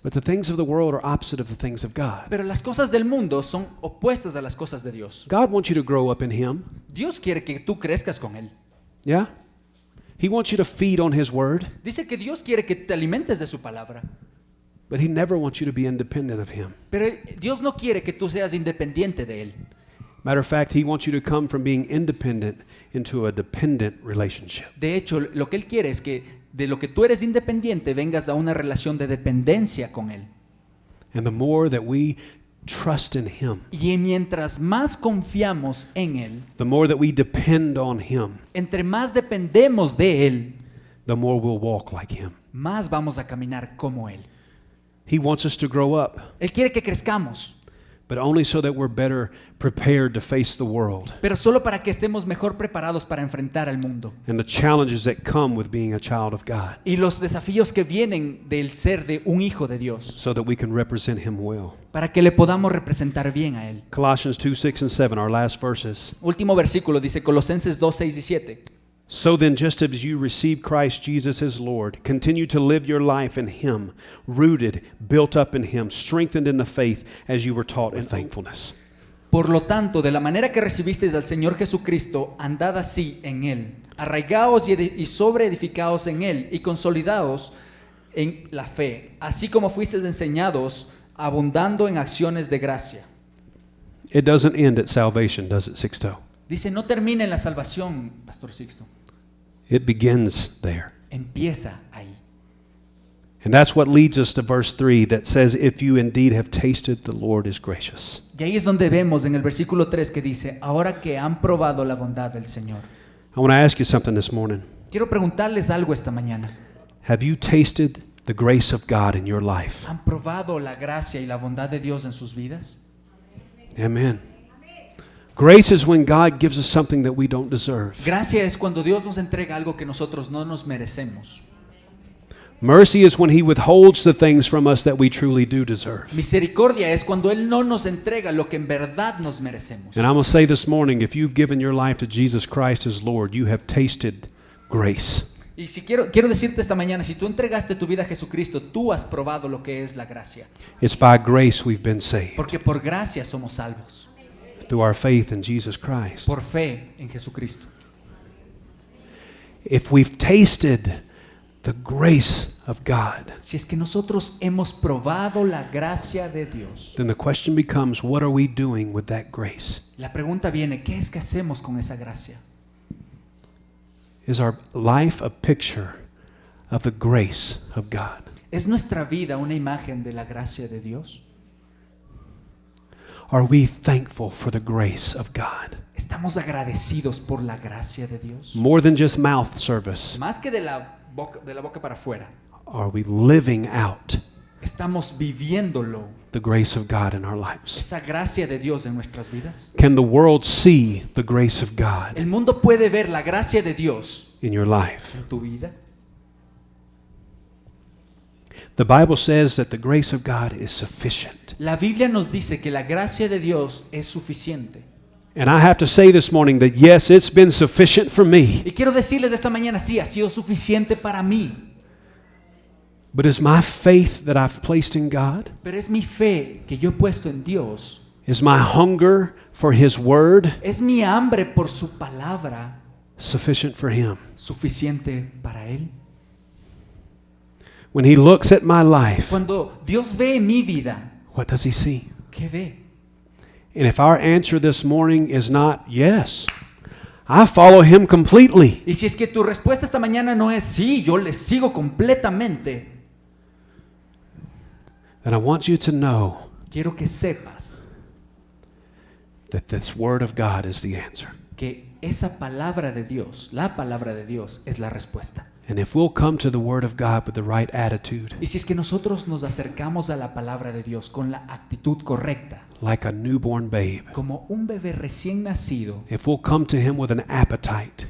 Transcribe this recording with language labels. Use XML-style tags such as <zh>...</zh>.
<en>But the things of the world are opposite of the things of God.</en> <es>Pero las cosas del mundo son opuestas a las cosas de Dios.</es> <en>God wants you to grow up in Him.</en> <es>Dios quiere que tú crezcas con Él.</es> <en>Yeah? He wants you to feed on His Word,</en> <es>Dice que Dios quiere que te alimentes de su palabra.</es> <en>but He never wants you to be independent of Him.</en> <es>Pero Dios no quiere que tú seas independiente de Él.</es> <en>Matter of fact, He wants you to come from being independent into a dependent relationship.</en> <es>De hecho, lo que Él quiere es que de lo que tú eres independiente vengas a una relación de dependencia con Él.</es> <en>And the more that we trust in Him,</en> <es>Y mientras más confiamos en Él,</es> <en>the more that we depend on Him,</en> <es>entre más dependemos de Él,</es> <en>the more we'll walk like Him.</en> <es>más vamos a caminar como Él.</es> <en>He wants us to grow up,</en> <es>Él quiere que crezcamos,</es> <en>but only so that we're better prepared to face the world</en> <es>pero solo para que estemos mejor preparados para enfrentar al mundo</es> <en>and the challenges that come with being a child of God,</en> <es>y los desafíos que vienen del ser de un hijo de Dios,</es> <en>so that we can represent Him well.</en> <es>para que le podamos representar bien a Él.</es> <en>Colossians 2, 6, and 7, our last verses.</en> <es>Último versículo dice Colosenses 2, 6 y 7.</es> <en>So then, just as you received Christ Jesus as Lord, continue to live your life in Him, rooted, built up in Him, strengthened in the faith as you were taught in thankfulness.</en> <es>Por lo tanto, de la manera que recibisteis al Señor Jesucristo, andad así en Él, arraigaos y sobreedificaos en Él y consolidaos en la fe, así como fuisteis enseñados, abundando en acciones de gracia.</es> <en>It doesn't end at salvation, does it, Sixto?</en> <es>Dice, no termina en la salvación, Pastor Sixto,</es> <en>It begins there.</en> <es>empieza ahí.</es> <en>And that's what leads us to verse 3 that says, if you indeed have tasted, the Lord is gracious.</en> <es>Y ahí es donde vemos en el versículo 3 que dice, ahora que han probado la bondad del Señor.</es> <en>I want to ask you something this morning.</en> <es>Quiero preguntarles algo esta mañana.</es> <en>Have you tasted the grace of God in your life?</en> <es>¿Han probado la gracia y la bondad de Dios en sus vidas?</es> <en>Amen. Grace is when God gives us something that we don't deserve.</en> <es>Gracia es cuando Dios nos entrega algo que nosotros no nos merecemos.</es> <en>Mercy is when He withholds the things from us that we truly do deserve.</en> <es>Misericordia es cuando Él no nos entrega lo que en verdad nos merecemos.</es> <en>And I'm going to say this morning, if you've given your life to Jesus Christ as Lord, you have tasted grace.</en> <es>Y si quiero decirte esta mañana, si tú entregaste tu vida a Jesucristo, tú has probado lo que es la gracia.</es> <en>It's by grace we've been saved,</en> <es>Porque por gracia somos salvos.</es> <en>through our faith in Jesus Christ.</en> <es>Por fe en Jesucristo.</es> <en>If we've tasted the grace of God,</en> <es>Si es que nosotros hemos probado la gracia de Dios,</es> <en>then the question becomes, what are we doing with that grace?</en> <es>la pregunta viene, ¿qué es que hacemos con esa gracia?</es> <en>Is our life a picture of the grace of God?</en> <es>¿Es nuestra vida una imagen de la gracia de Dios?</es> <en>Are we thankful for the grace of God?</en> <es>¿Estamos agradecidos por la gracia de Dios?</es> <en>More than just mouth service,</en> <es>Más que de la boca para afuera.</es> <en>are we living out</en> <es>¿Estamos viviéndolo,</es> <en>the grace of God in our lives?</en> <es>esa gracia de Dios en nuestras vidas?</es> <en>Can the world see the grace of God</en> <es>¿El mundo puede ver la gracia de Dios</es> <en>in your life?</en> <es>en tu vida?</es> <en>The Bible says that the grace of God is sufficient.</en> <es>La Biblia nos dice que la gracia de Dios es suficiente.</es> <en>And I have to say this morning that yes, it's been sufficient for me.</en> <es>Y quiero decirles de esta mañana, sí, ha sido suficiente para mí.</es> <en>But is my faith that I've placed in God,</en> <es>Pero es mi fe que yo he puesto en Dios.</es> <en>is my hunger for His Word</en> <es>Es mi hambre por su palabra</es> <en>sufficient for Him?</en> <es>suficiente para Él.</es> <en>When He looks at my life,</en> <es>Cuando Dios ve mi vida,</es> <en>what does He see?</en> <es>¿qué ve?</es> <en>And if our answer this morning is not, yes, I follow him completely.</en> <es>Y si es que tu respuesta esta mañana no es sí, yo le sigo completamente,</es> <en>Then I want you to know</en> <es>quiero que sepas</es> <en>that this word of God is the answer.</en> <es>que esa palabra de Dios, la palabra de Dios, es la respuesta.</es> <en>And if we'll come to the word of God with the right attitude,</en> <es>Y si es que nosotros nos acercamos a la palabra de Dios con la actitud correcta,</es> <en>like a newborn babe,</en> <es>como un bebé recién nacido,</es> <en>if we'll come to him with an appetite</en>